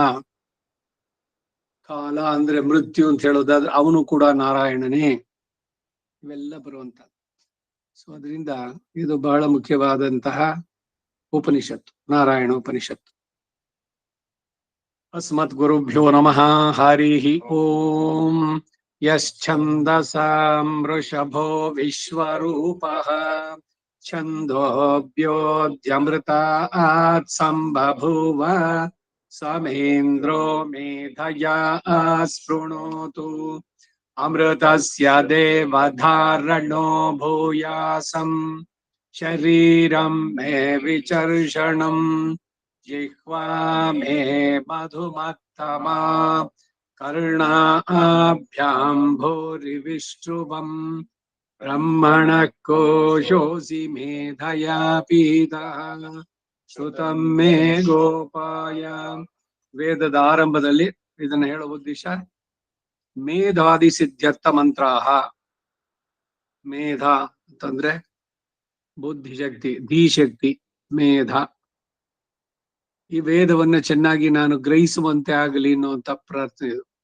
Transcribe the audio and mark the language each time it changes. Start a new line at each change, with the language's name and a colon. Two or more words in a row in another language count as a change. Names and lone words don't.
Kannada: ಕಾಲ ಅಂದ್ರೆ ಮೃತ್ಯು ಅಂತ ಹೇಳೋದಾದ್ರೆ ಅವನು ಕೂಡ ನಾರಾಯಣನೇ. ಇವೆಲ್ಲ ಬರುವಂತ. ಸೊ ಅದರಿಂದ ಇದು ಬಹಳ ಮುಖ್ಯವಾದಂತಹ ಉಪನಿಷತ್ತು, ನಾರಾಯಣ ಉಪನಿಷತ್ತು.
Sanskrit: ಅಸ್ಮತ್ ಗುರುಭ್ಯೋ ನಮಃ. ಹರಿ ಓಂ. ಯಶ್ಛಂದಸಾಂ ವೃಷಭೋ ವಿಶ್ವರೂಪಃ ಛಂದೋಭ್ಯೋದ್ಯಮೃತಾತ್ ಸಂಬಭೂವ ಸಮೇಂದ್ರೋ ಮೇಧಯಾ ಸ್ಪೃಣೋತು ಅಮೃತಸ್ಯ ದೇವಧಾರಣೋ ಭೂಯಾಸಂ ಶರೀರಂ ಮೇ ವಿಚರ್ಷಣಂ ಜಿಹ್ವಾ ಮೇ ಮಧುಮತ್ತಮಾ ಕರ್ಣಾಭ್ಯಾಂ ಭೂರಿ ವಿಷ್ಣುವಂ ಬ್ರಹ್ಮಣಃ ಕೋಶೋಸಿ ಮೇಧಯಾ ಪೀತಃ ಶ್ರುತಂ ಮೇ ಗೋಪಾಯ.
Kannada: ವೇದದ ಆರಂಭದಲ್ಲಿ ಇದನ್ನ ಹೇಳೋ ಉದ್ದೇಶ
Sanskrit: ಮೇಧಾದಿ ಸಿದ್ಧ್ಯರ್ಥ ಮಂತ್ರಾಹ.
Kannada: ಮೇಧ ಅಂತಂದ್ರೆ ಬುದ್ಧಿಶಕ್ತಿ, ಧೀಶಕ್ತಿ, ಮೇಧ. ಈ ವೇದವನ್ನ ಚೆನ್ನಾಗಿ ನಾನು ಗ್ರಹಿಸುವಂತೆ ಆಗಲಿ ಅನ್ನುವಂತ ಪ್ರಾರ್ಥನೆ.